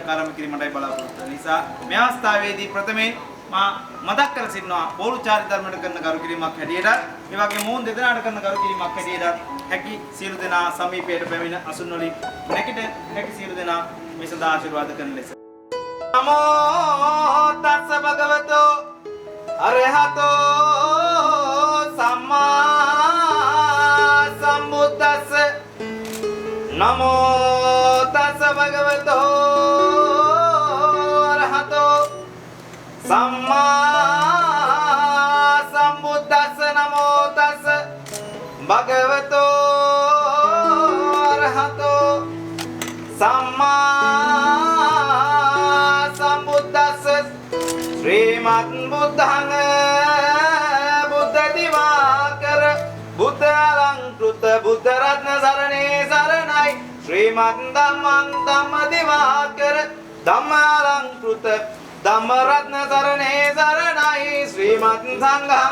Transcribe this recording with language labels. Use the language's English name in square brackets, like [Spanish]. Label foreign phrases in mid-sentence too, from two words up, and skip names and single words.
[Sinhala] ආරම්භ කිරීමටයි බලාපොරොත්තු වෙන නිසා මේ අවස්ථාවේදී ප්‍රථමයෙන් මා මතක් කර සිටිනවා පෝරු චාරිත්‍ර ධර්මයට කරන කරු කිරීමක් හැටියට මේ වගේ මොහොන් දෙදෙනාට කරන කරු කිරීමක් හැටියට හැකි සියලු දෙනා සමීපයට පැමිණ අසුන් වලින් නැගිට හැකි සියලු දෙනා මේ සදා ආශිර්වාද කරන ලෙස [Pali] නමෝ තස්ස භගවතෝ අරහතෝ සම්මා සම්බුද්දස්ස නමෝ තස්ස භගවතෝ අරහතෝ සම්මා සම්බුද්දස්ස නමෝ තස්ස භගවතෝ අරහතෝ සම්මා සම්බුද්දස්ස ශ්‍රීමත් බුද්ධං බුද්ධ දිවාකර බුද්ධ අලංකෘත බුද්ධ රත්න සරණේ සරණයි ශ්‍රීමත් ධම්මං ධම්ම දිවාකර ධම්ම අලංකෘත ධම්ම රත්න සරණේ සරණයි ශ්‍රීමත් සංඝං